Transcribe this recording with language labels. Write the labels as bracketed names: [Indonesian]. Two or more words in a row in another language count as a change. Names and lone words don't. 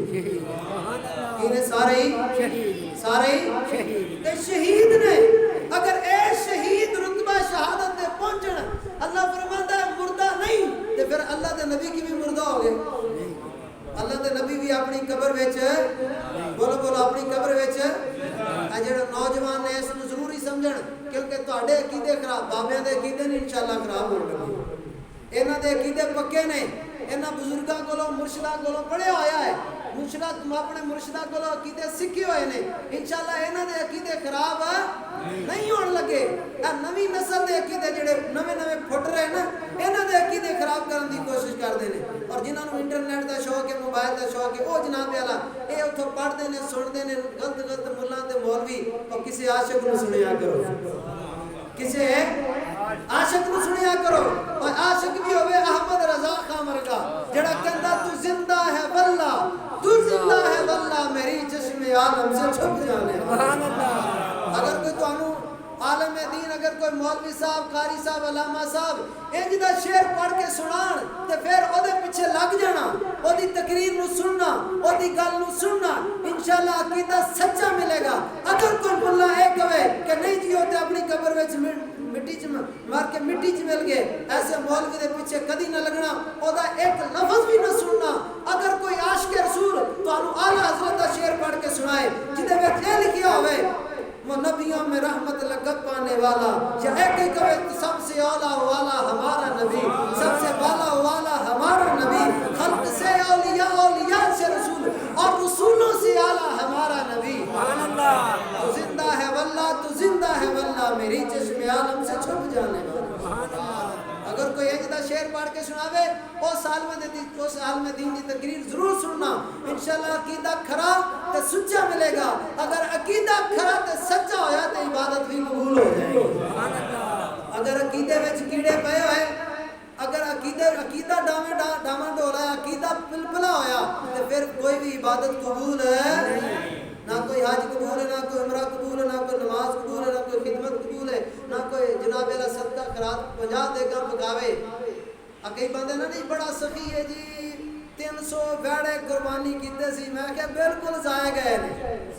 [Urdu] شہید سبحان اللہ انہیں سارے ہی شہید سارے ہی شہید [Punjabi] یہ شہید نے اگر اے شہید رتبہ شہادت دے پہنچن اللہ فرماتا ہے مردہ نہیں تو پھر اللہ دے نبی کی بھی مردہ ہو گئے اللہ دے نبی بھی اپنی قبر وچ بولو بولو اپنی قبر وچ اے جڑے نوجوان نے اس نو ضروری سمجھن کیونکہ تواڈے عقیدے خراب بابیاں دے عقیدے نہیں انشاءاللہ خراب ہون لگے انہاں دے عقیدے پکے نے انہاں بزرگاں کولوں مرشداں کولوں پڑھیا ہویا ہے مرشداں تم اپنے مرشداں کولوں عقیدے سکھے ہوئے نے انشاءاللہ انہاں دے عقیدے خراب نہیں ہون لگے اے نویں نسل دے عقیدے جڑے نویں نویں پھٹ رہے نا انہاں دے عقیدے خراب کرن دی کوشش کردے نے اور جنہاں نوں انٹرنیٹ دا شوق ہے موبائل دا شوق ہے او جناب والا اے اوتھوں پڑھدے نے سندے نے غلط غلط ملاں تے مولوی اور کسی عاشق نوں سنیا کرو کسی عاشق نوں سنیا کرو اور عاشق بھی ہوے احمد رضا خان ورگا جڑا کہندا [Urdu] تو زندہ ہے واللہ تو زندہ ہے واللہ میری چشم عالم سے چھپ جانے [Punjabi] سبحان اللہ اگر کوئی تانوں عالم دین اگر کوئی مولوی صاحب قاری صاحب علامہ صاحب انج دا شعر پڑھ کے سنان تے پھر او دے پیچھے لگ جانا او دی تقریر نو سننا او دی گل نو سننا انشاءاللہ عقیدہ سچا ملے گا اگر کوئی ملا اے کہے کہ نہیں جی او تے اپنی قبر وچ مٹی چ مار کے مٹی چ مل گئے ایسے مولوی دے پیچھے کدی نہ لگنا او دا ایک لفظ بھی نہ سننا اگر کوئی عاشق رسول تانوں اعلی حضرت دا شعر پڑھ کے سنائے جدے وچ اے لکھیا ہوئے [Urdu] وہ نبیوں میں رحمت لقب پانے والا یا ایک ہی کہے سب سے اولا والا ہمارا نبی سب سے بالا والا ہمارا نبی خلق سے اولیاء اولیاء سے رسول اور رسولوں سے اعلیٰ ہمارا نبی [Punjabi] سبحان اللہ [Urdu] تو زندہ ہے واللہ تو زندہ ہے واللہ میری چشم عالم سے چھپ جانے والا [Punjabi] سبحان اللہ اگر کوئی ایک دا شعر پڑھ کے سناوے اس حال میں دین دی تقریر ضرور سننا انشاءاللہ عقیدہ کھرا تے سچا ملے گا اگر عقیدہ کھرا تے سچا ہویا تے عبادت بھی قبول ہو جائے گی سبحان اللہ اگر عقیدے وچ کیڑے پئے ہوئے اگر عقیدہ ڈاما ڈولا ہے عقیدہ پلپلا ہویا تے پھر کوئی بھی عبادت قبول ہے نہ کوئی حج قبول ہے نہ کوئی عمرہ قبول ہے نہ کوئی نماز قبول ہے نہ کوئی خدمت قبول ہے نہ کوئی جناب اللہ صدقہ خیرات 50 دے گا پکاوے کئی بندے نا نہیں بڑا سخی ہے جی 300 ویڑے قربانی کیتے سی میں کہ بالکل ضائع گئے نے